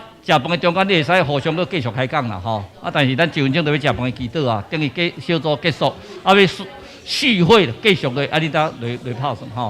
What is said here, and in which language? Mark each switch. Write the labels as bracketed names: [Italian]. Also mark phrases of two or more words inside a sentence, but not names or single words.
[Min Nan Chinese] 食饭的中间，你会使互相都继续开讲啦吼。啊，但是咱1分钟就要食饭的祈祷啊，等于小组结束，啊要续会继续的，啊你当来拍算吼。